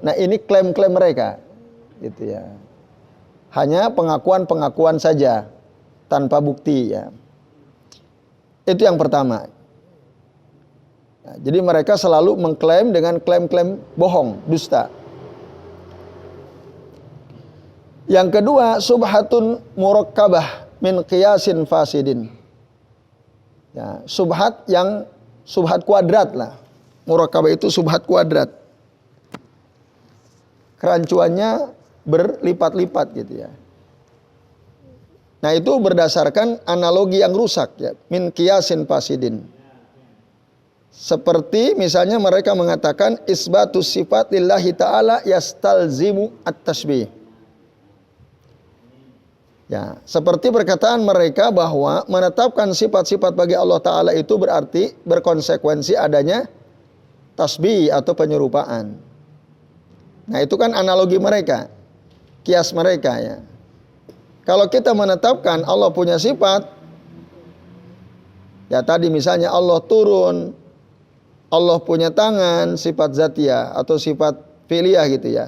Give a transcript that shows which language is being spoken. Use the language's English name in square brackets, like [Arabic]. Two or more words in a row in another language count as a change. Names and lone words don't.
[Indonesian] Nah, ini klaim-klaim mereka gitu ya. Hanya pengakuan-pengakuan saja tanpa bukti ya. Itu yang pertama. Nah, jadi mereka selalu mengklaim dengan klaim-klaim bohong, dusta. Yang kedua, [Arabic] شبهة مركبة من قياس فاسد. [Indonesian] Ya, subhat yang subhat kuadrat lah. Murakkabah itu subhat kuadrat. Kerancuannya berlipat-lipat gitu ya. Nah, itu berdasarkan analogi yang rusak ya, [Arabic] من قياس فاسد. [Indonesian] Seperti misalnya mereka mengatakan [Arabic] إثبات الصفات لله تعالى يستلزم التشبيه. [Indonesian] Ya, seperti perkataan mereka bahwa menetapkan sifat-sifat bagi Allah Ta'ala itu berarti berkonsekuensi adanya tasbih atau penyerupaan. Nah, itu kan analogi mereka, kias mereka ya. Kalau kita menetapkan Allah punya sifat, ya tadi misalnya Allah turun, Allah punya tangan, sifat zatiyah atau sifat fi'liyah gitu ya.